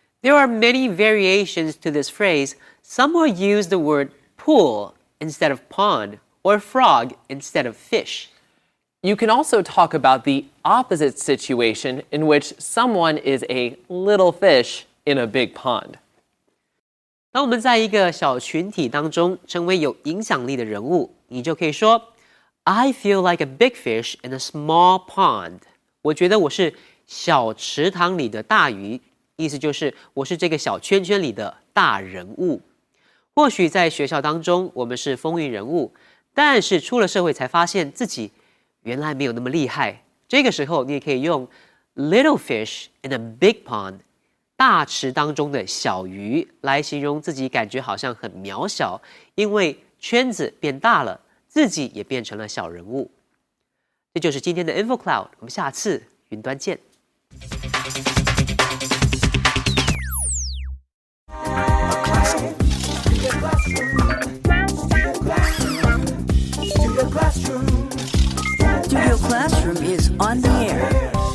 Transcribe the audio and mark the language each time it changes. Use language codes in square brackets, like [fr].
[en] There are many variations to this phrase. Some will use the word pool instead of pond or frog instead of fish. You can also talk about the opposite situation in which someone is a little fish in a big pond. [zh] 当我们在一个小群体当中成为有影响力的人物，你就可以说 [en] I feel like a big fish in a small pond. [zh] 我觉得我是小池塘里的大鱼，意思就是我是这个小圈圈里的大人物。或许在学校当中我们是风云人物，但是出了社会才发现自己原来没有那么厉害。这个时候你也可以用 [en] little fish in a big pond. [zh] 大池当中的小鱼来形容自己感觉好像很渺小，因为圈子变大了，自己也变成了小人物。这就是今天的 InfoCloud， 我们下次云端见。 [en] Studio Classroom is on the air.